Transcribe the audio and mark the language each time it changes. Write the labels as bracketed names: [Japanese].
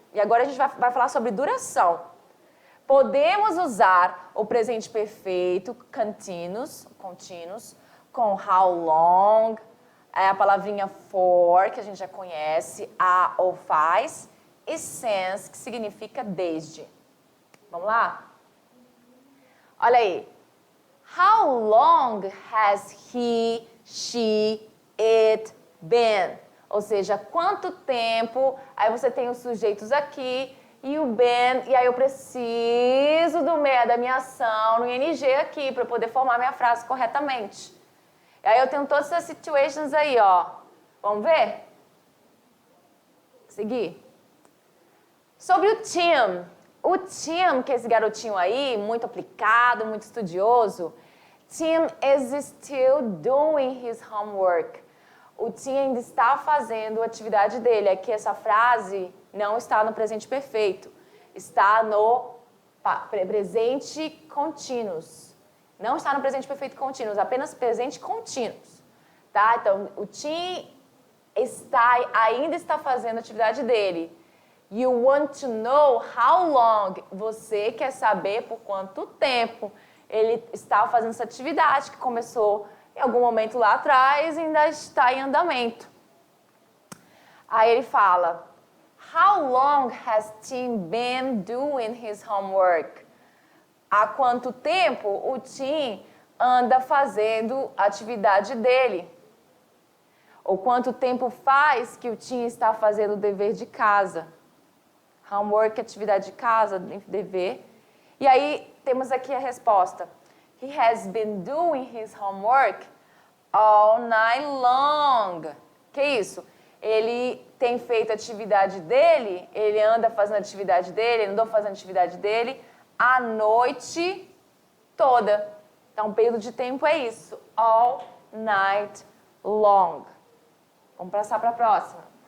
[Portuguese] E agora a gente vai falar sobre duração. Podemos usar o presente perfeito, continuous, com how long, a palavrinha for, que a gente já conhece, a ou faz, e since, que significa desde. Vamos lá? Olha aí. [English] How long has he, she, it been? [Portuguese] Ou seja, quanto tempo, aí você tem os sujeitos aqui, e o been, e aí eu preciso da minha ação no ING aqui, para poder formar minha frase corretamente. E aí eu tenho todas essas situations aí, ó. Vamos ver? Seguir. Sobre o Tim. O Tim, que é esse garotinho aí, muito aplicado, muito estudioso. [English] Tim is still doing his homework. [Portuguese] O Tim ainda está fazendo a atividade dele. Aqui essa frase não está no presente perfeito. Está no presente continuous. Não está no presente perfeito continuous, apenas presente continuous. Tá? Então, o Tim ainda está fazendo a atividade dele. [English] You want to know how long? [Portuguese] Você quer saber por quanto tempo ele está fazendo essa atividade que começou em algum momento lá atrás e ainda está em andamento. Aí ele fala, [English] how long has Tim been doing his homework? [Portuguese] Há quanto tempo o Tim anda fazendo a atividade dele? Ou quanto tempo faz que o Tim está fazendo o dever de casa? Homework, atividade de casa, dever. E aí temos aqui a resposta. [English] He has been doing his homework all night long. [Portuguese] Que isso? Ele tem feito a atividade dele, ele anda fazendo a atividade dele, ele andou fazendo a atividade dele a noite toda. Então, um período de tempo é isso. [English] All night long. [Portuguese] Vamos passar para a próxima.